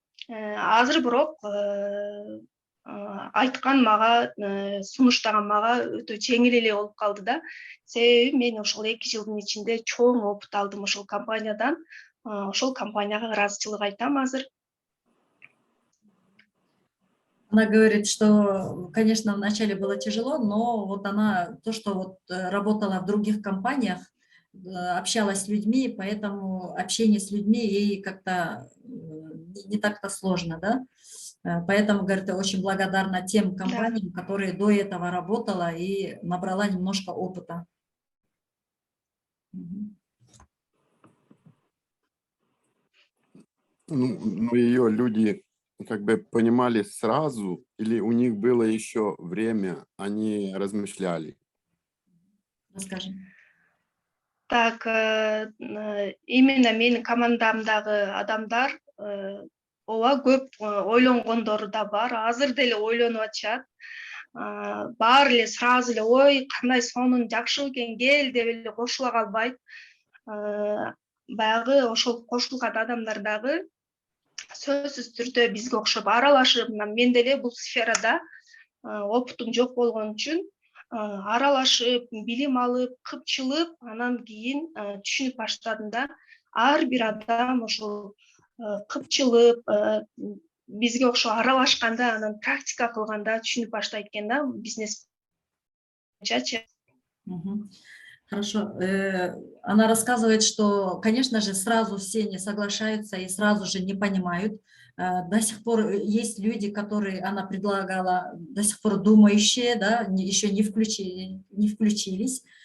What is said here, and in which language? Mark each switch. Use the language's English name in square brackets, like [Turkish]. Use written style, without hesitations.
[Kyrgyz] Азыр бирок айткан мага, сунуштаган мага өтө жеңил эле болуп калды да. Себеби мен ошол 2 жылдын ичинде чоң опыт алдым ошол компаниядан. Ошол компанияга ыраазычылык айтам азыр. [Russian] Она говорит, что, конечно, вначале было тяжело, но вот она, то, что вот работала в других компаниях, общалась с людьми, поэтому общение с людьми ей как-то не так-то сложно, да? Поэтому, говорит, я очень благодарна тем компаниям, которые до этого работала и набрала немножко опыта. Ну, ее люди как бы понимали сразу, или у них было еще время, они размышляли? Расскажи. [Kyrgyz] Так, именно менин командамдагы адамдар ооба көп ойлонгондору да бар. Азыр деле ойлонуп атышат. Баары эле сразу эле ой, кандай сонун жакшы экен, кел деп эле кошула калбайт. Баягы ошол кошулган адамдар дагы сөзсүз түрдө бизге окшоп аралашып, мен деле бул сферада опытум жок болгон үчүн аралашып, билим алып, кыпчылып, анан кийин түшүнүп баштадым да. Ар бир адам ошол кыпчылып, бизге окшоп аралашканда, анан практика кылганда түшүнүп баштайт экен да, бизнес боюнчачы. [Russian] Хорошо. Она рассказывает, что, конечно же, сразу все не соглашаются и сразу же не понимают. До сих пор есть люди, которые она предлагала, до сих пор думающие, да, еще не включились.